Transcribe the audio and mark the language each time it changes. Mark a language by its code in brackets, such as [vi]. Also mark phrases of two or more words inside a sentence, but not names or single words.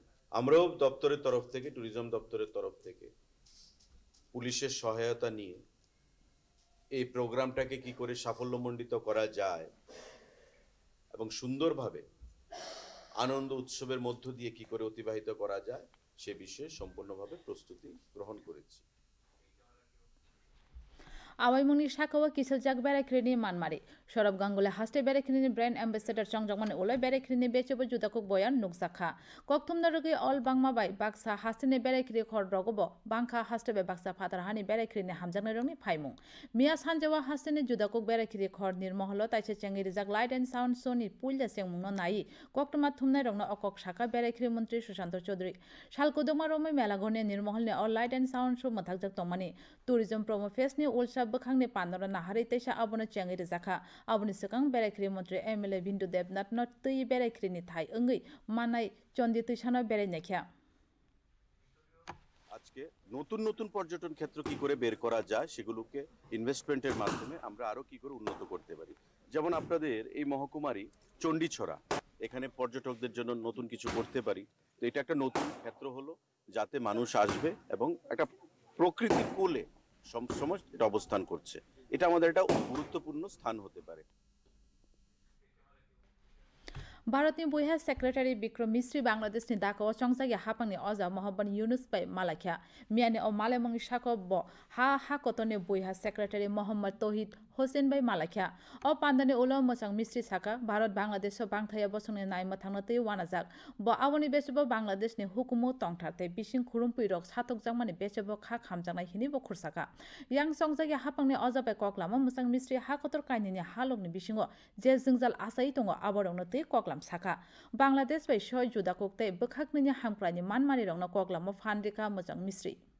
[bn] আমরাও দপ্তরের তরফ থেকে, ট্যুরিজম দপ্তরের তরফ থেকে পুলিশের সহায়তা নিয়ে এই প্রোগ্রামটাকে কি করে সাফল্যমণ্ডিত করা যায় এবং সুন্দরভাবে আনন্দ উৎসবের মধ্য দিয়ে কি করে অতিবাহিত করা যায় সে বিষয়ে সম্পূর্ণভাবে প্রস্তুতি গ্রহণ করেছি। [trp] আওয়াইমুনি শাখাও কিসেলজাক বেড়াইখ্রিনি মানমারি সৌরভ গাঙ্গুলি হাস্টে বেড়াইখ্রিনি [en] brand ambassador [trp] চংজাকমান ওলাই বেড়াইখ্রিনি বেচেবো जुदाकुक बयान नुकसाखा कक्थुमना रुगै अल बांगमाबाय बाक्सा हास्टेनि बेरायख्रि खर रगब बांखा हास्टेबे बाक्सा फादारहानि बेरायख्रिनि हामजांनाय रंनि फायमुं मिया सानजावा हास्टेनि जुदाकुक बेरायख्रि खर निर्महल ताइसे चेंगि रिजाक [en] light and sound showनि [trp] पुलजा सेंमुंनो नायि कक्टमा थुमनाय रंनो अकक शाखा बेरायख्रि मन्त्री सुशांत चौधरी सालकुदमा रमै मेलागरनि निर्महलनि अल [en] light and sound show [trp] मथाकजाक तंमानि टुरिजम प्रमो फेस्टनि उलसा बखांनि पानर नाहारि तैसा आबनो चेंगि रिजाखा आबनि सिगां बेरायख्रि मन्त्री एमएलए बिन्दु देबनाथ न तै बेरायख्रिनि थाय ओंगै मानाय चन्दी तैसानो बेरायनायखा [bn] আজকে নতুন নতুন পর্যটন ক্ষেত্র কি করে বের করা যায় সেগুলোকে ইনভেস্টমেন্টের মাধ্যমে আমরা আরো কি করে উন্নত করতে পারি। যেমন আপনাদের এই মহকুমারই চণ্ডীছড়া, এখানে পর্যটকদের জন্য নতুন কিছু করতে পারি। তো এটা একটা নতুন ক্ষেত্র হলো যাতে মানুষ আসবে এবং একটা প্রকৃতির কোলে সবসময় এটা অবস্থান করছে। এটা আমাদের একটা গুরুত্বপূর্ণ স্থান হতে পারে। [trp] भारतनि बयहा सेक्रेटारि बिक्रम मिश्री बांग्लादेशनि ढाकायाव चंसागि हापांनि अजा मोहम्मद यूनुस बाय मालाखिया मियानि अ मालायमंनि शाखो ब हाकतनि बयहा सेक्रेटारि मोहम्मद तौहिद होसेन बाय मालाखिया अ पान्दानि उलो मोसां मिश्री साखा भारत बांग्लादेश बांथाया बसंनि नायमा थांनोतै वानाजाक ब आवनि बेसेबो बांग्लादेशनि हुकुमु तंथारते बिसिं खुरुमपुइ रक सातक जांमानि बेसेबो खा खामजांनाय हिनि बखुरसाका यां चंसागि हापांनि अजा बाय कक्लामा मोसां मिश्री हाकतर कायनिनि हालकनि बिसिङो जे जोंजाल आसाय दङ आबरंनोतै कक्लाम साखा बांग्लादेश बाय सय जुदाकुकते बखाकनि हामक्रानि मानमानि रंनो कक्लामो फानरिका मोजां मिश्री